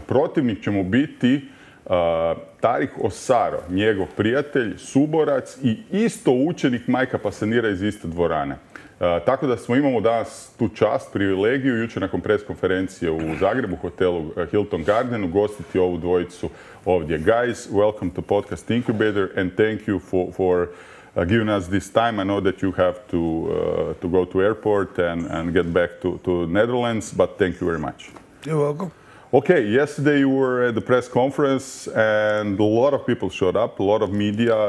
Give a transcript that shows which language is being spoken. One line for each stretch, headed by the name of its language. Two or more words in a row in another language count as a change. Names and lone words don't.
Croatian: Protivnik će mu biti Tariq Osaro, njegov prijatelj, suborac i isto učenik Mikea Passeniera iz iste dvorane. Tako da imamo danas tu čast, privilegiju, jučer nakon pres konferencije u Zagrebu, hotelu Hilton Gardenu, gostiti ovu dvojicu ovdje.
English: Guys, welcome to Podcast Inkubator and thank you for giving us this time. I know that you have to go to airport and get back to Netherlands, but thank you very much. You're welcome. Okay, yesterday you were at the press conference and a lot of people showed up, a lot of media.